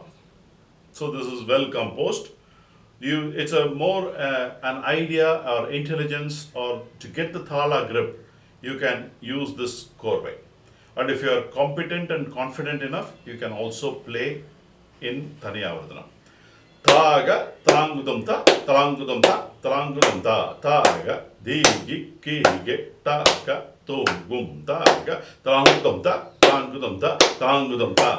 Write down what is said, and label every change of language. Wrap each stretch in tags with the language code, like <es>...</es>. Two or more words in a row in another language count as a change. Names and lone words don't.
<en>So this is well composed. It's a more an idea or intelligence, or to get the thala grip, you can use this korvai. And if you are competent and confident enough, you can also play in Thaniyavardhanam. Taga, talangudumta, talangudumta, talangudumta, taga, digi, kige, taga, tungum, taga, talangudumta, talangudumta, talangudumta,</en>